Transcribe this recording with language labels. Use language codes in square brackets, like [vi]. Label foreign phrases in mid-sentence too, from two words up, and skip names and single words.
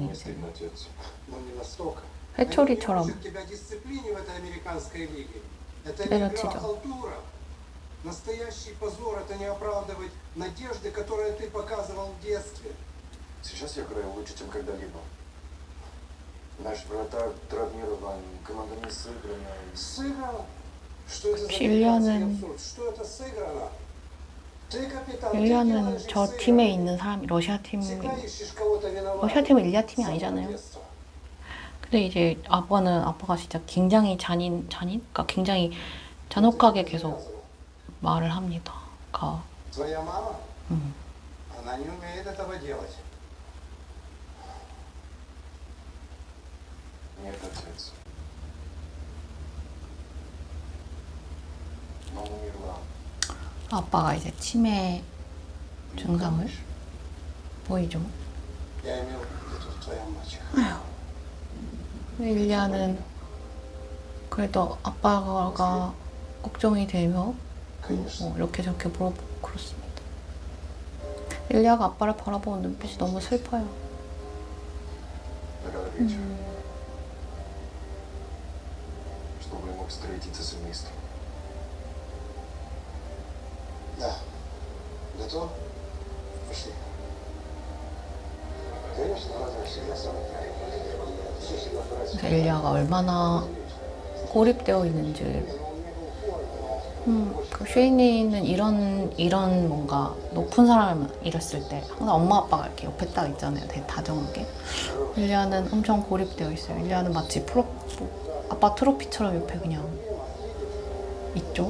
[ru] Не [ko] 이제 [ru] стыдно, отец. Но не настолько. [ko] 회초리처럼 [ru] Они не учат тебя дисциплине в этой американской лиге. Это не [ko] 때려치죠. [ru] игра, а халтура. Настоящий позор — это не оправдывать надежды, которые ты показывал в детстве. Сейчас я играю лучше, чем когда-либо. Наш вратарь травмирован, команда не сыграна. Сыграна? Что это за [ko] 일리아는 [ru] американский абсурд? Что это сыграно? Ты капитан, ты [ko] 일리아는 [ru] делаешь [ko] 저 [ru] их [ko] 팀에 [ru] сыгранными. [ko] 있는 사람, 러시아 팀, [ru] Всегда ищешь кого-то виноватого. [ko] 러시아 팀은 일리아 팀이 [ru] С самого [ko] 아니잖아요. [ru] детства. [ko] 근데 이제 아빠가 진짜 굉장히 그러니까 굉장히 잔혹하게 계속 말을 합니다. 그러니까 [ru] Твоя мама? Она не умеет этого делать. Нет, отец. Мама умерла. [ko] 아빠가 이제 치매 증상을 보이죠. [ru] Я имел в виду твоя мачеха. [ko] 일리아는 그래도 아빠가 걱정이 되며 [ru] Конечно. [ko] 이렇게 저렇게 물어보고 그렇습니다. 일리아가 아빠를 바라보는 눈빛이 너무 슬퍼요. [ru] До вечера. Чтобы я мог встретиться с семейством. Да. Готов? Пошли. Конечно, надо всегда самое. Все всегда [ko] 그래서 일리아가 얼마나 고립되어 있는지. 그 쉐이니는 이런 뭔가 높은 사람을 잃었을 때 항상 엄마 아빠가 이렇게 옆에 딱 있잖아요. 되게 다정하게. 일리아는 엄청 고립되어 있어요. 일리아는 마치 아빠 트로피처럼 옆에 그냥 있죠.